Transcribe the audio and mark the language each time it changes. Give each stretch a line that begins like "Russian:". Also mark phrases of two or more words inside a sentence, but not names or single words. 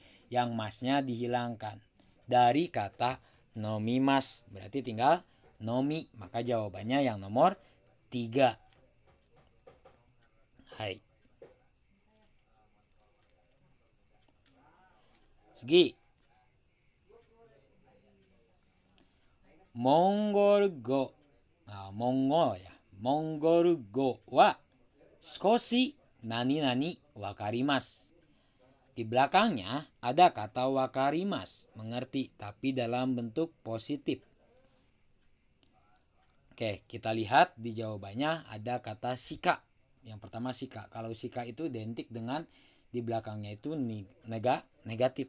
Indonesian: Yang masnya dihilangkan. Dari kata nomimas. Berarti tinggal nomi. Maka jawabannya yang nomor 3. Hai. Segi.
Japanese: モンゴル語.
Indonesian: Mongol ya.
Japanese: モンゴル語は少しなになに分かります.
Indonesian: Di belakangnya ada kata wakarimasu, mengerti, tapi dalam bentuk positif. Oke, kita lihat di jawabannya ada kata shika. Yang pertama shika. Kalau shika itu identik dengan di belakangnya itu negatif.